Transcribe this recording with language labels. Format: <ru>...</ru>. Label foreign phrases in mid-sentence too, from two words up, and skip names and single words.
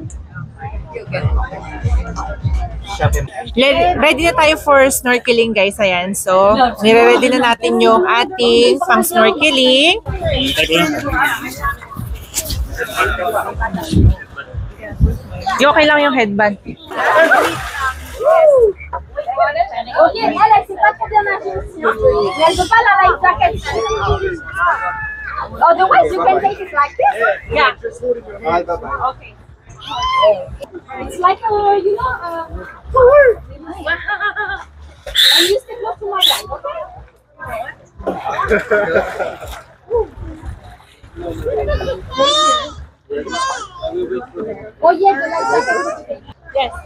<tl>Ready na tayo</tl> <en>for snorkeling guys.</en> <tl>Ayan. So, nire-ready na natin yung ating pang snorkeling. Okay lang yung headband.</tl> <en>Okay, Alex,</en> <fr>c'est pas très bien intention. Mais elle veut pas la</fr> <en>life jacket. Otherwise, you can take it like this. Yeah. Okay. It's like a, tour. And you stick close to my leg, okay? Oh, yes, the life jacket. Yes.</en>